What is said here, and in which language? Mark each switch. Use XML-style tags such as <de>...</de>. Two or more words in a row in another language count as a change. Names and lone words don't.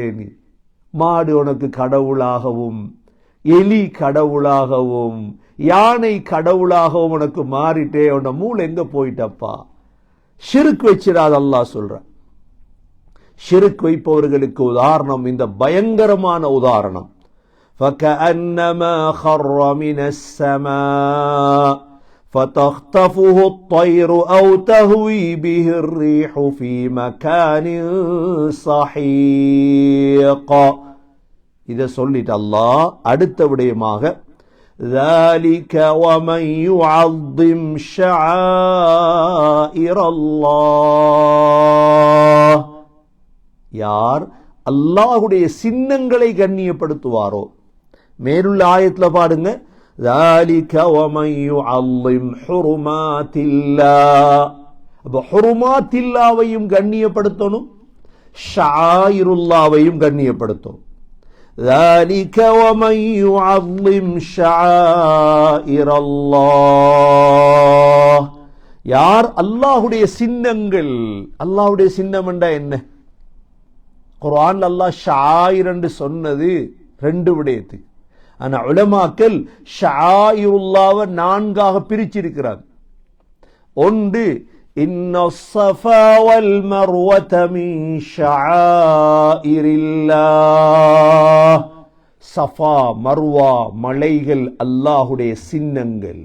<ta>நீ மாடு உனக்கு கடவுளாகவும், எலி கடவுளாகவும், யானை கடவுளாகவும் உனக்கு மாறிட்டே, உன்ன மூளை எங்க போயிட்டப்பா? ஷிர்க் வச்சிடாத அல்லாஹ் சொல்ற. ஷிர்க் வைப்பவர்களுக்கு உதாரணம் இந்த பயங்கரமான உதாரணம்.</ta> <ar>فَكَأَنَّمَا خَرَّ مِنَ السَّمَاءِ فَتَخْطَفُهُ الطَّيْرُ أَوْ تَهْوِي بِهِ الرِّيحُ فِي مَكَانٍ سَحِيقٍ.</ar> <ta>இதை சொல்லிட்டு அல்லாஹ் அடுத்த விடயமாக</ta> <ar>ذَلِكَ وَمَنْ يُعَظِّمْ شَعَائِرَ اللَّهِ,</ar> <ta>யார் அல்லாஹுடைய சின்னங்களை கண்ணியப்படுத்துவாரோ. மேலுள்ள ஆயத்துல பாருங்க,</ta> <ar>ذَلِكَ وَمَنْ يُعَظِّمْ حُرُمَاتِ اللَّهِ.</ar> <ta>அப்ப ஹுருமாத்தில்லாவையும் கண்ணியப்படுத்தணும், ஷாயிருல்லாவையும் கண்ணியப்படுத்தணும்.</ta> <ar>ذَلِكَ وَمَنْ يُعَظِّمْ شَعَائِرَ اللَّهِ,</ar> <ta>யார் அல்லாஹுடைய சின்னங்கள். அல்லாஹுடைய சின்னம் என்றா என்ன? குர்ஆன் அல்லாஹ் ஷாயிர் என்று சொன்னது ரெண்டு விடயத்துக்கு. ஆனா உலமாக்கள் ஷாயிருல்லாவை 4ஆக பிரிச்சிருக்கிறார். ஒன்று,</ta> <ar>إن الصفا والمروة من شعائر الله,</ar> <ta>சஃபா மர்வா மலைகள் அல்லாஹுடைய சின்னங்கள்.</ta>